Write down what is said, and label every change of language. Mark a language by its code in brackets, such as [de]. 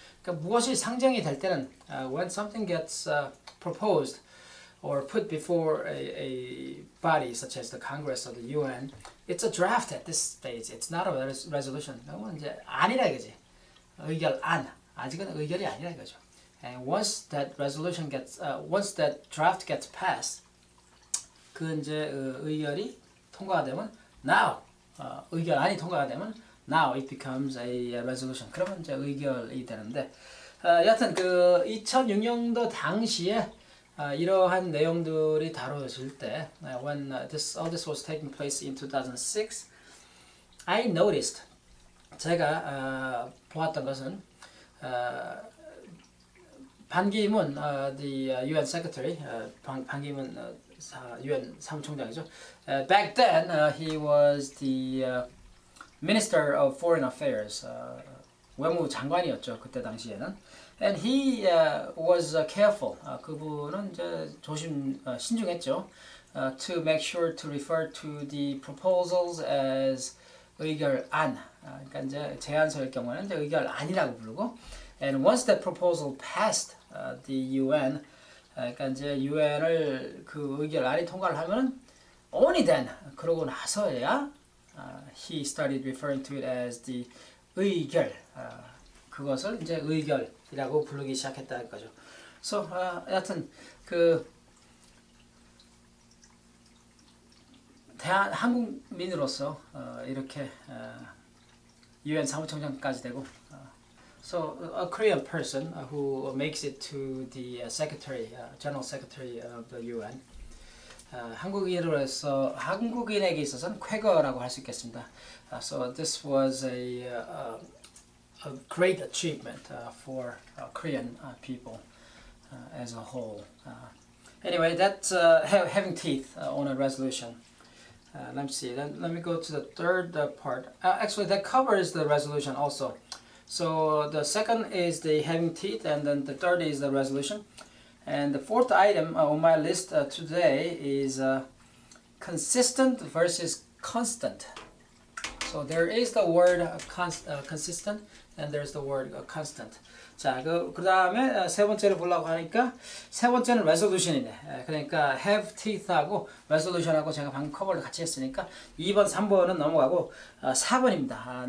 [ko] 그러니까 무엇이 상정이 될 때는 [en] when something gets proposed or put before a body such as the Congress or the UN, it's a draft at this stage. It's not a resolution. [ko] 그러면 이제 아니라 이거지. 의결안. 아직은 의결이 아니라 이거죠. [en] And once that resolution once that draft gets passed, [ko] 그 이제 의결이 통과가 되면 [en] now [ko] 의결안이 통과가 되면 [en] now it becomes a resolution. [ko] 그러면 이제 의결이 되는데 여하튼 그 2006년도 당시에 이러한 내용들이 다뤄질 때 [en] when all this was taking place in 2006, I noticed [ko] 제가 보았던 것은 반기문 [en] the UN secretary [ko] 반기문 UN 사무총장이죠. [en] Back then he was the Minister of Foreign Affairs. [ko] 외무 장관이었죠. 그때 당시에는. [en] And he was careful. [ko] 그분은 이제 신중했죠. [en] To make sure to refer to the proposals as 의결안. [ko] 그러니까 이제 제안서일 경우에는 이제 의결안이라고 부르고. [en] And once that proposal passed the UN, [ko] 그러니까 이제 UN을 그 의결안이 통과를 하면은 [en] only then [ko] 그러고 나서야 [en] he started referring to it as the 의결. [ko] 그것을 이제 의결이라고 부르기 시작했다는 거죠. [en] So [ko] 여하튼 그 한국민으로서 이렇게 UN 사무총장까지 되고 [en] So a Korean person who makes it to the General Secretary of the UN. [ko] 한국인에게 있어서는 쾌거라고 할 수 있겠습니다. [en] So this was a great achievement for Korean people as a whole. Anyway, that's having teeth on a resolution. Let me see. Let me go to the third part. Actually, that covers the resolution also. So the second is the having teeth, and then the third is the resolution. And the fourth item on my list today is consistent versus constant. So there is the word consistent and there's the word constant. [ko] 자, 그 다음에 세 번째를 보려고 하니까 세 번째는 resolution이네. 그러니까 have teeth하고 resolution하고 제가 방금 커버를 같이 했으니까 2번, 3번은 넘어가고 4번입니다.